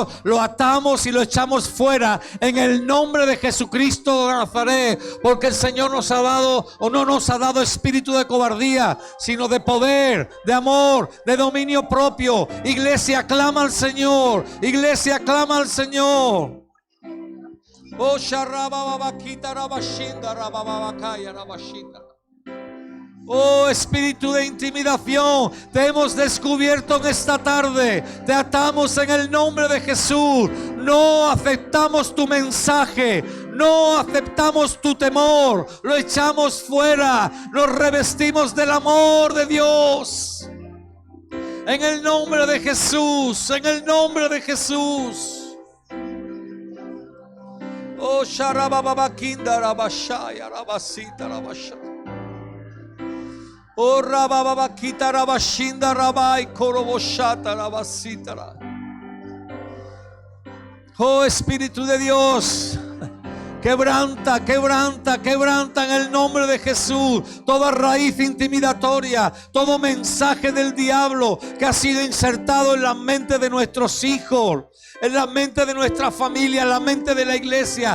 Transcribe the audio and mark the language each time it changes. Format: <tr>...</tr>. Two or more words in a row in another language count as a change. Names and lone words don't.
<es>Lo atamos y lo echamos fuera en el nombre de Jesucristo de Nazaret, porque el Señor nos ha dado, o no nos ha dado, espíritu de cobardía, sino de poder, de amor, de dominio propio. Iglesia, clama al Señor. Iglesia, clama al Señor. Oh, sharababakita rabashinda rababakaya rabashinda. Oh, espíritu de intimidación, te hemos descubierto en esta tarde. Te atamos en el nombre de Jesús. No aceptamos tu mensaje, no aceptamos tu temor. Lo echamos fuera, nos revestimos del amor de Dios. En el nombre de Jesús, en el nombre de Jesús. Oh, Sharababakinda Rabashaya Rabasita Rabashaya. Oh, Rabababakita Rabashinda Rabai Koroboshata Rabasita. Oh, Espíritu de Dios, quebranta, quebranta, quebranta en el nombre de Jesús toda raíz intimidatoria, todo mensaje del diablo que ha sido insertado en la mente de nuestros hijos, en la mente de nuestra familia, en la mente de la iglesia.</es>